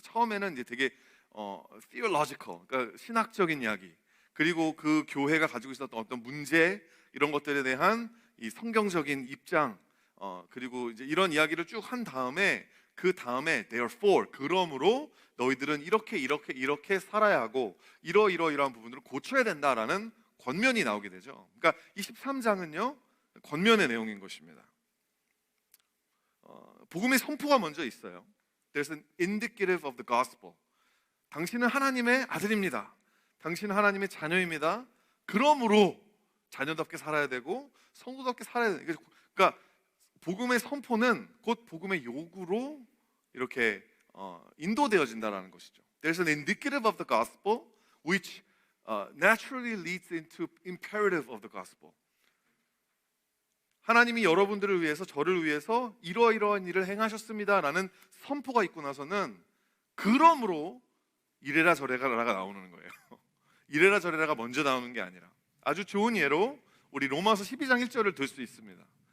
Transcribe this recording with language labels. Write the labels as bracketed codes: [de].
[ko] 처음에는 이제 되게 theological, 그러니까 신학적인 이야기, 그리고 그 교회가 가지고 있었던 어떤 문제 이런 것들에 대한 이 성경적인 입장, 그리고 이제 이런 이야기를 쭉 한 다음에 그 다음에 therefore 그러므로 너희들은 이렇게 살아야 하고 이러이러한 부분들을 고쳐야 된다라는 권면이 나오게 되죠. 그러니까 23장은요 권면의 내용인 것입니다. 복음의 선포가 먼저 있어요. [en] There's an indicative of the gospel. [ko] 당신은 하나님의 아들입니다. 당신은 하나님의 자녀입니다. 그러므로 자녀답게 살아야 되고 성도답게 살아야 돼요. 그러니까 복음의 선포는 곧 복음의 요구로 이렇게 인도되어진다는 것이죠. [en] There's an indicative of the gospel which naturally leads into imperative of the gospel. [ko] 하나님이 여러분들을 위해서, 저를 위해서 이러이러한 일을 행하셨습니다라는 선포가 있고 나서는 그러므로 이래라 저래라가 나오는 거예요. 이래라 저래라가 먼저 나오는 게 아니라, 아주 좋은 예로 우리 로마서 12장 1절을 들 수 있습니다.